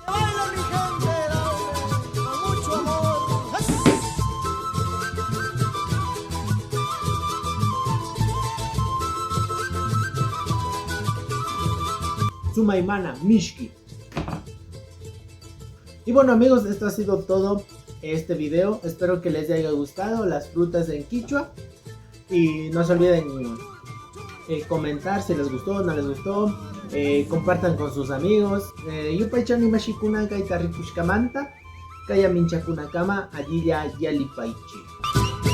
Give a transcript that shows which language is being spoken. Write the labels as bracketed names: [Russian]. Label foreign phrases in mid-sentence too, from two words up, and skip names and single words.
[Quechua] Sumaimana, Mishki. [Spanish] Y bueno amigos, esto ha sido todo este video. Espero que les haya gustado las frutas en quichua. Y no se olviden comentar si les gustó o no les gustó. Compartan con sus amigos. [Quechua] Yupaychani mashikuna kaita rikushkamanta. Kaya minchakunakama allí ya yalipaichi.